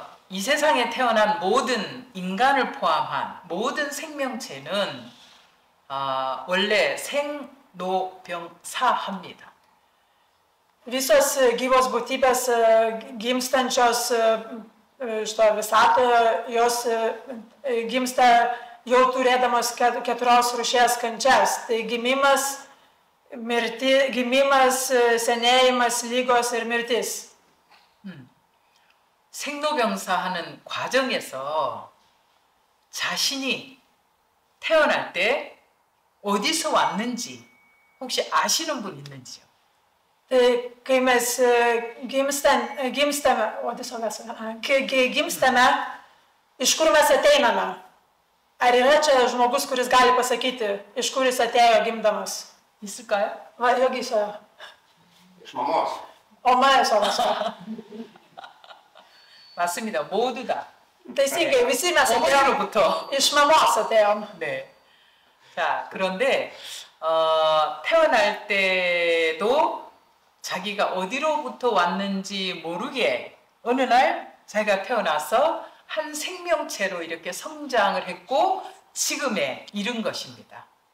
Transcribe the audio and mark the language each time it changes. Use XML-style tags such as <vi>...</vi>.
<ko>이 세상에 태어난 모든 인간을 포함한 모든 생명체는 원래 생로병사합니다.</ko> <lt>Visos gyvos būtybės gimstančios šito visatoje, jos gimsta jau turėdamos 4 rūšies kančias. Tai gimimas, senėjimas, lygos ir mirtis.</lt> <ko>생로병사하는 과정에서 자신이 태어날 때 어디서 왔는지 혹시 아시는 분 있는지요?</ko> <lt>Tai kai mes gimstame, iš kur mes ateiname? Ar yra čia žmogus, kuris gali pasakyti, iš kur jis atėjo gimdamas?</lt> <ko>있을까요? Va, 여기 있어요.</ko> <lt>iš mamos.</lt> <ko>엄마에서 왔어요. 맞습니다. 모두 다.</ko> <lt>Teisingai, visi mes atėjom.</lt> <ko>어머니로부터.</ko> <lt>Iš mamos atėjom.</lt> <ko>네. 자, 그런데 태어날 때도 자기가 어디로부터 왔는지 모르게 어느 날 자기가 태어나서 한 생명체로 이렇게 성장을 했고 지금에 이른 것입니다.</ko>